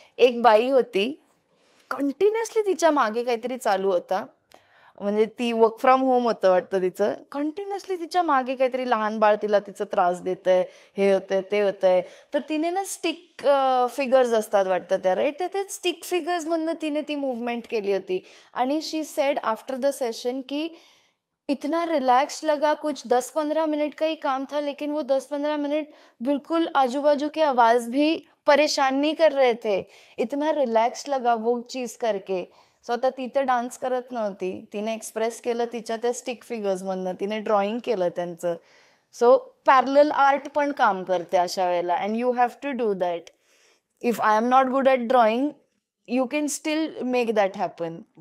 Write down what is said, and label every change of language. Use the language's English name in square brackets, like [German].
[Marathi] एक बाई होती, कंटिन्युअसली तिच्या मागे काहीतरी चालू होता. म्हणजे ती वर्क फ्रॉम होम होतं वाटतं तिचं. कंटिन्युअसली तिच्या मागे काहीतरी लहान बाळ तिला तिचं त्रास देतंय, हे होतंय ते होतंय. तर तिने ना स्टिक फिगर्स असतात वाटतं त्या, राईट, तर ते स्टिक फिगर्समधनं तिने ती मुवमेंट केली होती. [Hindi] आणि [English] she said after the session [Hindi] की इतना रिलैक्स लगा, कुछ 10-15 मिनट का ही काम था, लेकिन वो 10-15 मिनट बिल्कुल आजू बाजू के आवाज भी परेशान नहीं कर रहे थे. इतना रिलॅक्स लगा वो चीज करके. [Marathi] स्वतः ती तर डान्स करत नव्हती, तिने एक्सप्रेस केलं तिच्या त्या स्टिक फिगर्समधनं, तिने ड्रॉइंग केलं त्यांचं. सो पॅरलल आर्ट पण काम करते अशा वेळेला, [English] And you have to do that. If I'm not good at drawing, you can still make that happen.